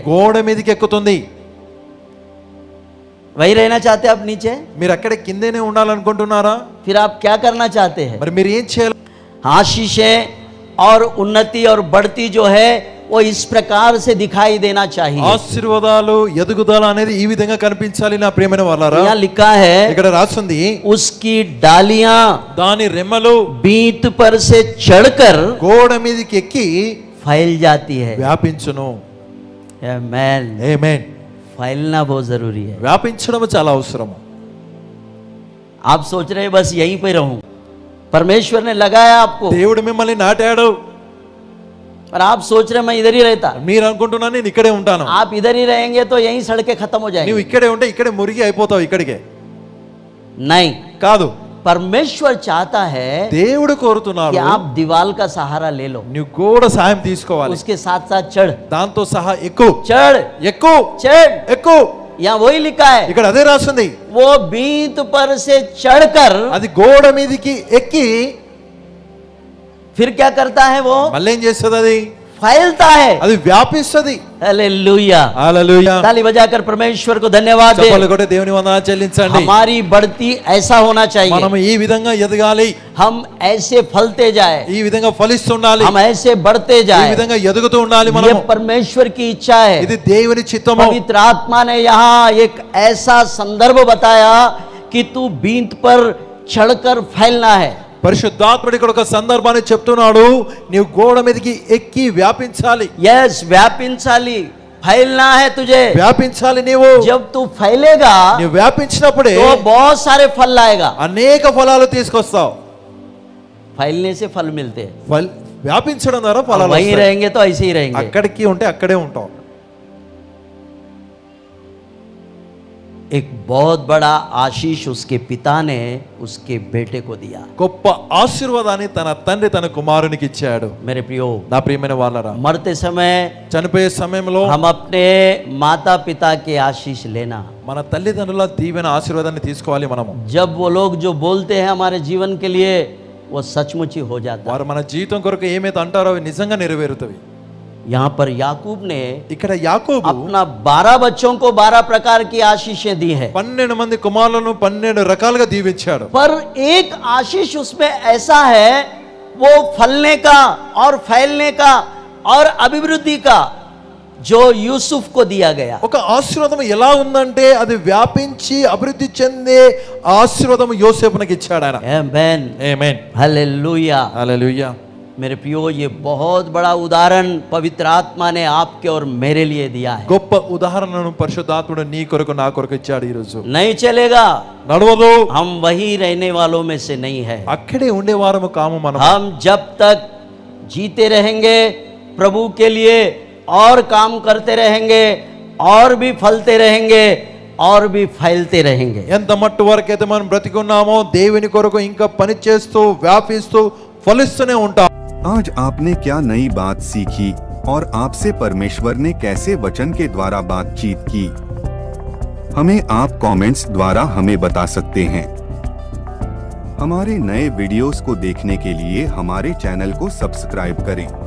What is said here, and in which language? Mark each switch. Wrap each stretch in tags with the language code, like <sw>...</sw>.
<te>గోడ మీదకి ఎక్కుతుంది.</te> <hi>वही रहना चाहते आप नीचे?</hi> <te>మీరు అక్కడే కిందనే ఉండాలనుకుంటున్నారా?</te> <hi>फिर आप क्या करना चाहते हैं?</hi> <te>మరి మీరు ఏం చేయాలి?</te> <hi>आशीषें और उन्नति और बढ़ती जो है वो इस प्रकार से दिखाई देना चाहिए.</hi> <te>ఆశీర్వాదాలు ఎదుగుదల అనేది ఈ విధంగా కనిపించాలి నా ప్రియమైన వాళ్ళారా.</te> <hi>यहाँ लिखा है,</hi> <te>ఇక్కడ రాస్తుంది,</te> <hi>उसकी डालियां</hi> <te>దాని రెమ్మలు</te> <hi>बीत पर से चढ़कर</hi> <te>గోడ మీదకి ఎక్కి</te> <hi>फैल जाती है.</hi> <te>వ్యాపించును.</te> <hi>आमेन.</hi> <te>ఆమేన్.</te> <hi>फैलना बहुत जरूरी है।</hi> <te>వ్యాపించడం చాలా అవసరము.</te> <hi>आप सोच रहे हैं बस यहीं पे रहूं, परमेश्वर ने लगाया आपको,</hi> <te>దేవుడు మిమ్మల్ని నాటాడు.</te> <hi>पर आप सोच रहे हैं मैं इधर ही रहता।</hi> <te>మీరు అనుకుంటున్నా నేను ఇక్కడే ఉంటాను.</te> <hi>आप इधर ही रहेंगे तो यहीं सड़कें खत्म हो</hi> <te>నువ్వు</te> <hi>जाएंगी।</hi> <te>ఇక్కడే ఉంటే ఇక్కడే మురిగి అయిపోతావు ఇక్కడికే.</te> <hi>नहीं,</hi> <te>కాదు,</te> <hi>परमेश्वर चाहता है</hi> <te>దేవుడు కోరుతున్నాడు</te> <hi>कि आप दीवार का सहारा ले लो,</hi> <te>నువ్వు కూడా సాయం తీసుకోవాలి.</te> <hi>उसके साथ साथ चढ़</hi> <te>దాంతో సహా ఎక్కువ</te> <hi>चढ़</hi> <te>ఎక్కువ</te> <hi>चढ़।</hi> <te>ఎక్కువ.</te> <hi>यहाँ वही लिखा है,</hi> <te>ఇక్కడ అదే రాస్తుంది.</te> <hi>वो बीत पर से चढ़कर</hi> <te>అది గోడ మీదకి ఎక్కి</te> <hi>फिर क्या करता है, वो</hi> <te>మళ్ళీ ఏం చేస్తుంది? అది</te> <hi>फैलता है।</hi> <te>అది వ్యాపిస్తుంది.</te> <hi>हालेलुया,</hi> <te>హల్లెలూయా.</te> <hi>ताली बजाकर परमेश्वर को धन्यवाद दे।</hi> <te>చప్పట్లు కొట్టి దేవుని వందనాలు చెల్లించండి.</te> <hi>हमारी बढ़ती ऐसा होना चाहिए,</hi> <te>మనం ఈ విధంగా ఎదగాలి,</te> <hi>हम ऐसे फलते जाए,</hi> <te>ఈ విధంగా ఫలిస్తుండాలి,</te> <hi>हम ऐसे बढ़ते</hi> <te>ఈ</te> <hi>जाए।</hi> <te>విధంగా ఎదుగుతూ ఉండాలి.</te> <hi>ये</hi> <te>మనం</te> <hi>परमेश्वर की इच्छा है।</hi> <te>ఇది దేవుని చిత్తము.</te> <hi>पवित्र आत्मा ने यहाँ एक ऐसा संदर्भ बताया कि तू बींत पर चढ़कर फैलना है।</hi> <te>పరిశుద్ధాత్ముడు ఇక్కడ ఒక సందర్భాన్ని చెప్తున్నాడు, నీవు గోడ మీదకి ఎక్కి వ్యాపించాలి.</te> <hi>यस,</hi> <te>व्यापिंचाली</te> <hi>फैलना है तुझे।</hi> <te>వ్యాపించాలి. నీవు</te> <hi>जब तू फैलेगा</hi> <te>నీవు వ్యాపించినప్పుడే</te> <hi>तो बहुत सारे फल लाएगा।</hi> <te>అనేక ఫలాలు తీసుకొస్తావు.</te> <hi>फैलने से फल मिलते हैं,</hi> <te>వ్యాపించడం ద్వారా ఫలాలు</te> <hi>वहीं</hi> <te>వస్తాయి.</te> <hi>रहेंगे तो ऐसे ही रहेंगे।</hi> <te>అక్కడికి ఉంటే అక్కడే ఉంటావు.</te> <hi>एक बहुत बड़ा आशीष उसके पिता ने उसके बेटे को दिया।</hi> <te>గొప్ప ఆశీర్వాదాన్ని తన తండ్రి తన కుమారునికి ఇచ్చాడు.</te> <hi>मेरे प्रियो,</hi> <te>నా ప్రియమైన వాళ్ళరా,</te> <hi>मरते समय</hi> <te>చనిపోయే సమయంలో</te> <hi>हम अपने माता पिता के आशीष लेना।</hi> <te>మన తల్లిదండ్రుల దీవెన ఆశీర్వాదాన్ని తీసుకోవాలి. మనము</te> <hi>जब वो लोग जो बोलते हैं हमारे जीवन के लिए वो सचमुच ही हो जाता है।</hi> <te>వారు మన జీవితం కొరకు ఏమైతే అంటారో అవి నిజంగా నెరవేరుతవి.</te> <hi>यहाँ पर याकूब ने</hi> <te>ఇక్కడ యాకోబు</te> <hi>अपना 12 बच्चों को 12 प्रकार की आशीषें दी है,</hi> <te>12 మంది కుమారులను 12 రకాలుగా దీవించాడు.</te> <hi>पर एक आशीष उसमें ऐसा है वो फलने का और फैलने का और अभिवृद्धि का जो यूसुफ को दिया गया।</hi> <te>ఒక ఆశీర్వాదం ఎలా ఉందంటే అది వ్యాపించి అభివృద్ధి చెందే ఆశీర్వాదం యోసేపునికి ఇచ్చాడు ఆయన.</te> <hi>आमेन,</hi> <te>ఆమేన్,</te> <hi>हालेलुया।</hi> <te>హల్లెలూయా.</te> <hi>मेरे प्रियो, ये बहुत बड़ा उदाहरण पवित्र आत्मा ने आपके और मेरे लिए दिया है।</hi> <te>గొప్ప ఉదాహరణను పరిశుద్ధాత్ముడు నీ కొరకు నా కొరకు ఇచ్చాడు. ఈ రోజు</te> <hi>नहीं चलेगा,</hi> <te>నడవదు,</te> <hi>हम वही रहने वालों में से नहीं है।</hi> <te>అక్కడే ఉండేవారము కాము మనం.</te> <hi>हम जब तक जीते रहेंगे प्रभु के लिए और काम करते रहेंगे और भी फलते रहेंगे और भी फैलते रहेंगे।</hi> <te>ఎంత మట్టు వరకైతే మనం బ్రతికున్నామో దేవుని కొరకు ఇంకా పని చేస్తూ వ్యాపిస్తూ ఫలిస్తూనే ఉంటాం.</te> <hi>आज आपने क्या नई बात सीखी और आपसे परमेश्वर ने कैसे वचन के द्वारा बातचीत की? हमें आप कमेंट्स द्वारा हमें बता सकते हैं। हमारे नए वीडियोस को देखने के लिए हमारे चैनल को सब्सक्राइब करें।</hi>